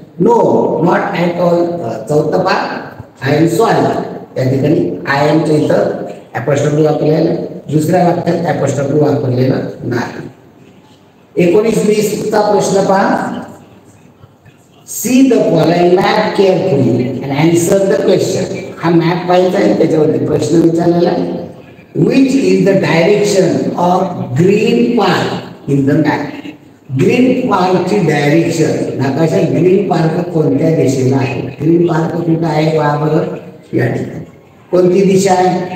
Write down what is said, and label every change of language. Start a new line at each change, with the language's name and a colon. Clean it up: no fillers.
English: No not at all.
Marathi: चौथं पाठ
English: I am sorry.
Marathi: त्या ठिकाणी आय एमच्या इथं apostrophe वापरलेला आहे. दुसऱ्या वाक्यात apostrophe वापरलेला नाही. 19-20चा प्रश्न पहा.
English: See the following map carefully and answer the question.
Marathi: हा मॅप पाहिजे आहे, त्याच्यावरती प्रश्न विचारलेला आहे.
English: Which is the direction of green park in the map.
Marathi: Green पार्कची direction नकाशात green park कोणत्या दिशेला आहे? ग्रीन पार्क कुठं आहे पहा बरं या ठिकाणी. कोणती दिशा आहे?